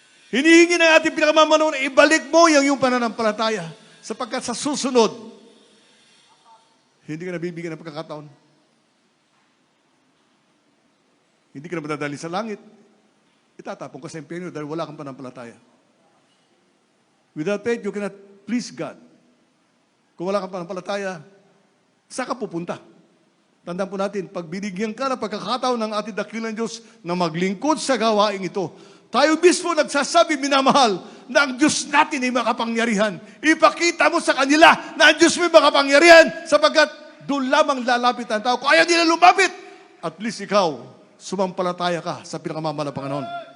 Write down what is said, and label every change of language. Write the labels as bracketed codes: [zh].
[tl] Hinihingi ng ating pinakamamanoon na ibalik mo yung pananampalataya. Sapagkat sa susunod, hindi ka nabibigyan ng pagkakataon. Hindi ka na madadali sa langit. Itatapon ka sa impyerno dahil wala kang panampalataya. [en] Without faith, you cannot please God. [tl] Kung wala kang panampalataya, saan ka pupunta? Tandaan po natin, pag binigyan ka ng pagkakataon ng ating dakilang Diyos na maglingkod sa gawaing ito, tayo mismo nagsasabi, minamahal, na ang Diyos natin ay makapangyarihan. Ipakita mo sa kanila na ang Diyos may makapangyarihan sapagkat doon lamang lalapit ang tao. Kung ayaw nila lumapit, at least ikaw, sumampalataya ka sa pinakamamahal na Panginoon.